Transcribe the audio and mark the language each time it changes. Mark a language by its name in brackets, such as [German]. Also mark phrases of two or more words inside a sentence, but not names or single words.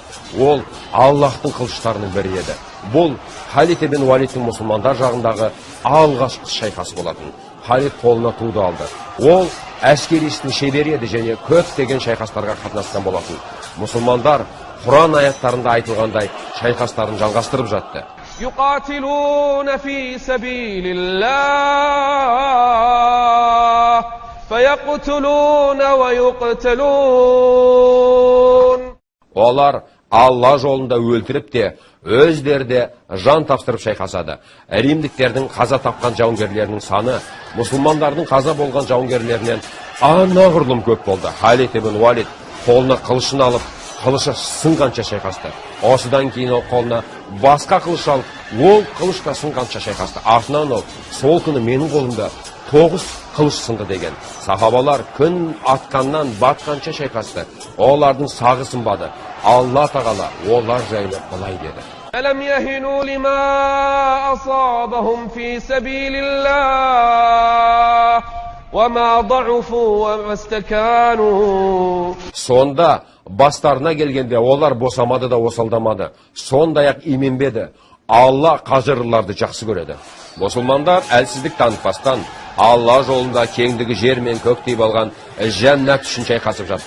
[Kazakh] Ол Аллахтың қылыштарының бірі еді. Бұл Халид ибн Валидтің мұсылмандар жағындағы алғашқы шайқасы болатын. Халид қолына туды алды. Ол әскерistің шебері еді және көптеген шайқастарға қатынасқан болатын. Мұсылмандар Құран аяттарында айтылғандай шайқастарын жалғастырып жатты. [Arabic] يقاتلون في سبيل الله فيقتلون ويقتلون. [Kazakh] Олар Алла жолында өлтіріп те, өздерде жан тапсырып шайқасады. Римдіктердің қаза тапқан жауынгерлерінің саны мұсылмандардың қаза болған жауынгерлерінен анағұрлым көп болды. Халид ибн Валид қолына қылышын алып, қылышы сынғанша шайқасты. Осыдан кейін ол қолына басқа қылыш алып, ол қылышта сынғанша шайқасты. Артынан ол: сол күні менің қолымда 9 қылыш сынды деген. Сахабалар күн атқаннан батқанша шайқасты. Олардың сағы сынбады. Алла тағала олар жайлы былай деді: [Arabic] ألم يهنوا لما أصابهم في سبيل الله وما ضعفوا وما استكانوا. [Kazakh] Сонда бастарына келгенде олар босамады да осалдамады. Сондай-ақ именбеді. Алла қажырларды жақсы көреді. Мұсылмандар әлсіздік танытпастан Алла жолында кеңдігі жер мен көктей болған жәннат үшін шайқасып жатты.